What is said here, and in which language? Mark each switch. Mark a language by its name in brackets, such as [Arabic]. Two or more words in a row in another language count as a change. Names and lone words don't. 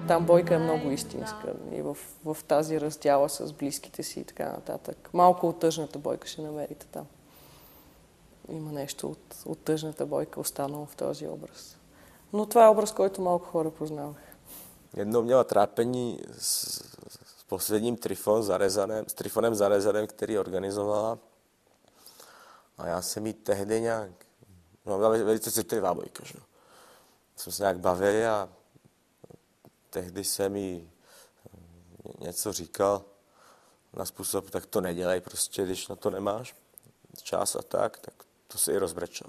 [Bulgarian] Там Бойка е много истинска и в тази раздяла с близките си и така нататък. Малко от тъжната Бойка ще намерите там. Има нещо от тъжната Бойка останало в този образ. Но това е образ, който малко хора познавах. [Czech] Jednou měla trápení s posledním Trifonem Zarezanem, který organizovala. A já jsem jí tehdy nějak, byla velice citlivá Bojka, že? Jsme se nějak bavili a tehdy jsem jí něco říkal na způsob, tak to nedělej prostě, když na to nemáš čas a tak to se i rozbrečela.